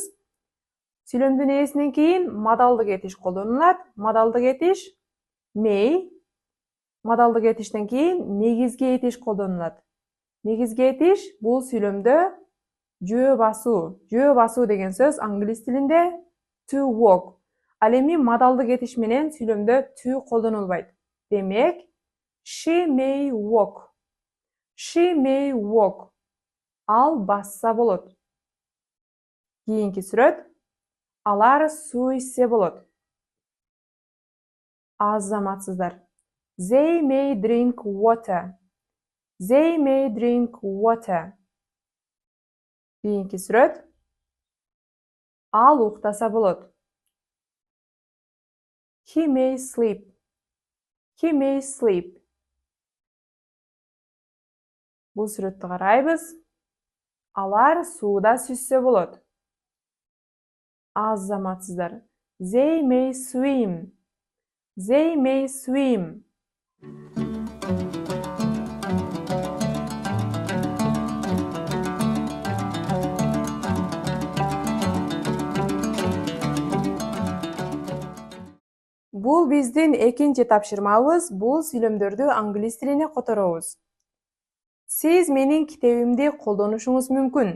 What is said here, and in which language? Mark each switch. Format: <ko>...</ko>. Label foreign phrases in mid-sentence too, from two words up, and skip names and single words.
<ky>Сүйлөмдүн ээсинен кийин модалдык этиш колдонулат. Модалдык этиш may. Модалдык этиштен кийин негизги этиш колдонулат. Негизги этиш бул сүйлөмдө жөө басуу. Жөө басуу деген сөз англис тилинде</ky> <en>to walk.</en> <ky>Ал эми модалдык этиш менен сүйлөмдө to колдонулбайт. Демек,</ky> <en>she may walk. She may walk.</en> <ky>Ал бassa болот. Кийинки сүрөт. Алар суу ичсе болот. Азаматсыздар.</ky> <en>They may drink water. They may drink water.</en> <ky>Кийинки сүрөт. Ал уктаса болот.</ky> <en>He may sleep. He may sleep.</en> <ky>Бул сүрөттү карайбыз. Алар сууда сүзсө болот. Азаматсыздар.</ky> <en>They may swim. They may swim.</en> <ky>Бул биздин экинчи тапшырмабыз. Бул сүйлөмдөрдү англис тилине которобуз. Сиз менин китебимди колдонушуңуз мүмкүн.</ky>